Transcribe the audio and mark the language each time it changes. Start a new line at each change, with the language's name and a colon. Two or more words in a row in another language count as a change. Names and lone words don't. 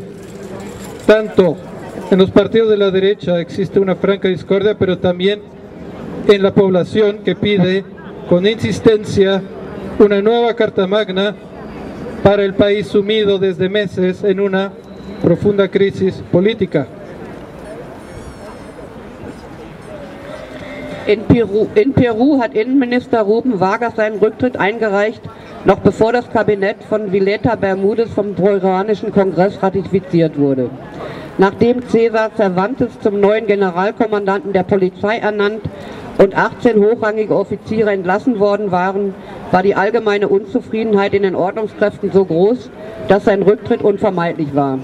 Spanish: Tanto en los partidos de la derecha existe una franca discordia, pero también en la población que pide con insistencia una nueva Carta Magna para el país sumido desde meses en una profunda crisis política.
German: In Peru hat Innenminister Ruben Vargas seinen Rücktritt eingereicht, noch bevor das Kabinett von Violeta Bermúdez vom peruanischen Kongress ratifiziert wurde. Nachdem César Cervantes zum neuen Generalkommandanten der Polizei ernannt und 18 hochrangige Offiziere entlassen worden waren, war die allgemeine Unzufriedenheit in den Ordnungskräften so groß, dass sein Rücktritt unvermeidlich war.